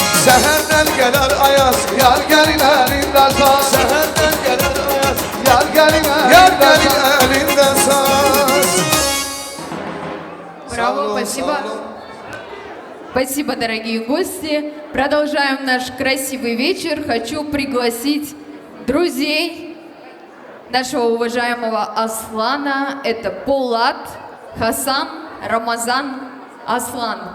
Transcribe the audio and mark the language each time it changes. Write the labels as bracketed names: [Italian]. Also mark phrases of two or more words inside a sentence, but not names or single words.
[Turkish] Seherden gelir ayaz, yar gelin elinden saz. Seherden gelir ayaz, yar gelin elinden saz. [Russian] Браво, спасибо. Спасибо, дорогие гости. Продолжаем наш красивый вечер. Хочу пригласить друзей нашего уважаемого Аслана. Это Полат, Хасан, Рамазан, Аслан.